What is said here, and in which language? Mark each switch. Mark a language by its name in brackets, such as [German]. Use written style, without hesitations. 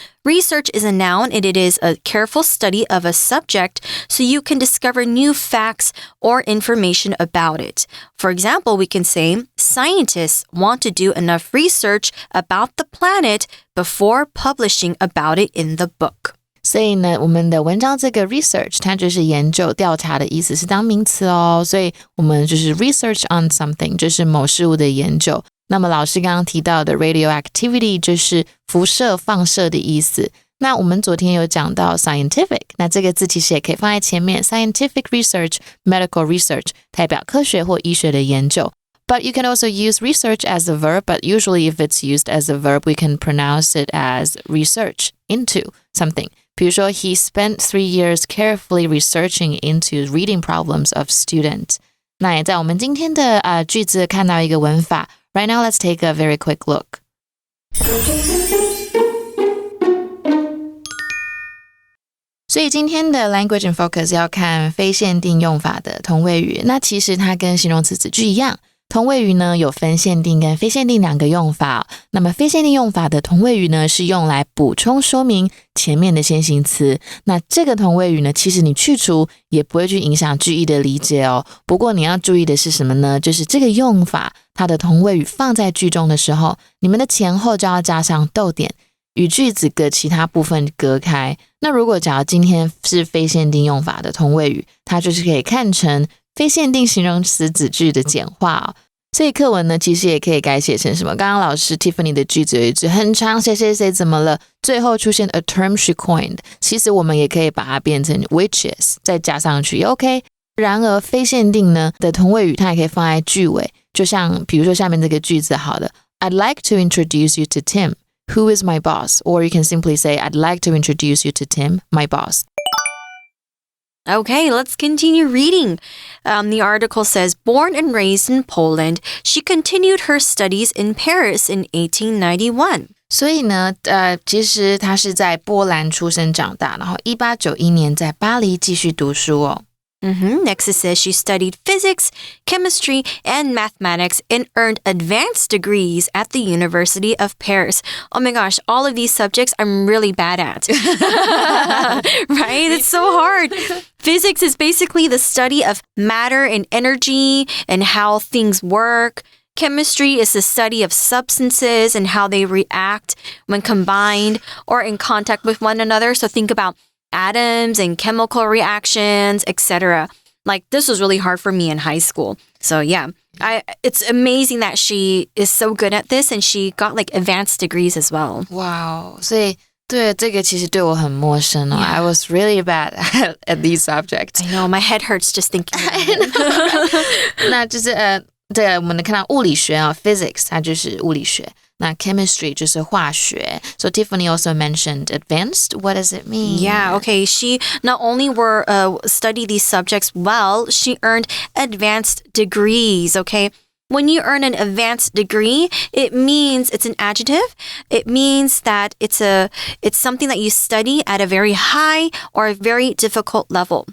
[English] Research is a noun, and it is a careful study of a subject so you can discover new facts or information about it. For example, we can say, scientists want to do enough research about the planet before publishing about it in the book. [Chinese] 所以呢，我们的文章这个 research 它就是研究调查的意思，是当名词哦，所以我们就是 [English] research on something [Chinese] 就是某事物的研究。那么老师刚刚提到的 radioactivity 就是辐射放射的意思。那我们昨天有讲到 scientific， 那这个字其实也可以放在前面， [English] scientific research, medical research [Chinese] 代表科学或医学的研究。 [English] But you can also use research as a verb, but usually if it's used as a verb, we can pronounce it as research into something. [Chinese] 比如说 [English] he spent 3 years carefully researching into reading problems of students. [Chinese] 那也在我们今天的句子看到一个文法。 [English] Right now, let's take a very quick look. [Chinese] 所以今天的 Language in Focus 要看非限定用法的同位语。那其实它跟形容词子句一样，同位语呢有分限定跟非限定两个用法那么非限定用法的同位语呢是用来补充说明前面的先行词。那这个同位语呢，其实你去除也不会去影响句意的理解哦。不过你要注意的是什么呢？就是这个用法，它的同位语放在句中的时候，你们的前后就要加上逗点，与句子的其他部分隔开。那如果假如今天是非限定用法的同位语，它就是可以看成非限定形容词子句的简化哦。所以课文呢，其实也可以改写成什么？刚刚老师 Tiffany 的句子有一句很长，谁谁谁怎么了？最后出现 [English] a term she coined， [Chinese] 其实我们也可以把它变成 which is， 再加上去也 OK。然而非限定呢的同位语，它也可以放在句尾，就像比如说下面这个句子好了 ， [English] I'd like to introduce you to Tim, who is my boss? Or you can simply say, I'd like to introduce you to Tim, my boss. Okay, let's continue reading. The article says, born and raised in Poland, she continued her studies in Paris in 1891. [Chinese] 所以呢，其实她是在波兰出生长大，然后1891年在巴黎继续读书哦。 [English] Next it says she studied physics, chemistry, and mathematics and earned advanced degrees at the University of Paris. Oh my gosh, all of these subjects I'm really bad at. Right? It's so hard. Physics is basically the study of matter and energy and how things work. Chemistry is the study of substances and how they react when combined or in contact with one another. So think about atoms and chemical reactions, etc. Like this was really hard for me in high school. So yeah, it's amazing that she is so good at this and she got like advanced degrees as well. [Chinese] Wow, 所以对这个其实对我很陌生哦。 [English] I was really bad at these subjects. I know, my head hurts just thinking about it. [Chinese] 那就是对，我们能看到物理学啊 ，physics 它就是物理学。那 chemistry 就是化学。 [English] So Tiffany also mentioned advanced. What does it mean? Yeah, okay. She not only studied these subjects well, she earned advanced degrees, okay? When you earn an advanced degree, it means it's an adjective. It means that it's something that you study at a very high or a very difficult level.